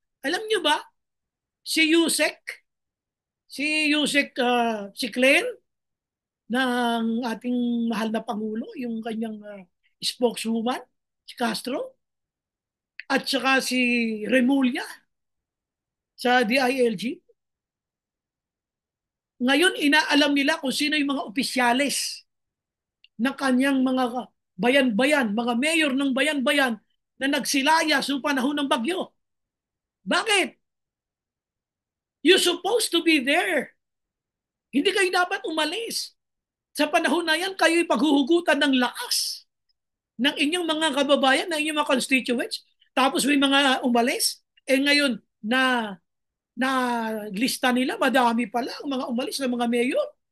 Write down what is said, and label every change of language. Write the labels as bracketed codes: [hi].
[tl] Alam nyo ba, si Yusek, si Claire, ng ating mahal na Pangulo, yung kanyang spokeswoman, si Castro, at saka si Remulla sa DILG. Ngayon, inaalam nila kung sino yung mga opisyales ng kanyang mga bayan-bayan, mga mayor ng bayan-bayan na nagsilaya sa panahon ng bagyo. Bakit? [en] You're supposed to be there. [tl] Hindi kayo dapat umalis. Sa panahon na yan, kayo'y paghuhugutan ng lakas ng inyong mga kababayan, ng inyong mga constituents. Tapos may mga umalis. Eh ngayon, na lista nila, madami pala ang mga umalis na mga mayor.